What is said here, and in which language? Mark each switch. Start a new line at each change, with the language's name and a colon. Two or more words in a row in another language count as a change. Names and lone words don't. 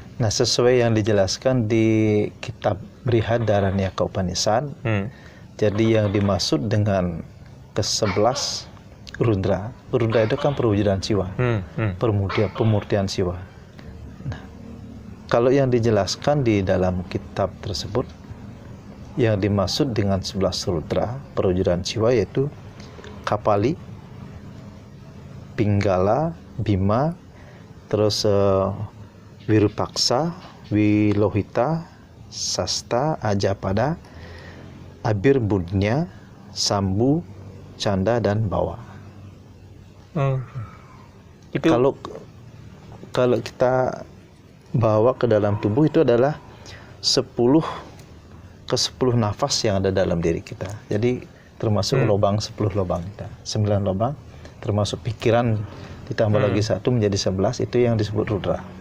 Indonesian: Nah, sesuai yang dijelaskan di kitab Brihadaranyaka Upanishad, jadi yang dimaksud dengan ke-11 Rudra. Rudra itu kan perwujudan Siwa, pemurtian Siwa. Nah, kalau yang dijelaskan di dalam kitab tersebut, yang dimaksud dengan 11 Rudra, perwujudan Siwa, yaitu Kapali, Pinggala, Bima, terus Wirupaksa, Wilohita, Sasta, Ajapada, Abirbudnya, Sambu, Canda, dan Bawa. Itu kalau kita bawa ke dalam tubuh itu adalah 10 nafas yang ada dalam diri kita. Jadi termasuk lubang 10 lubang kita. 9 lubang termasuk pikiran ditambah lagi 1 menjadi 11, itu yang disebut Rudra.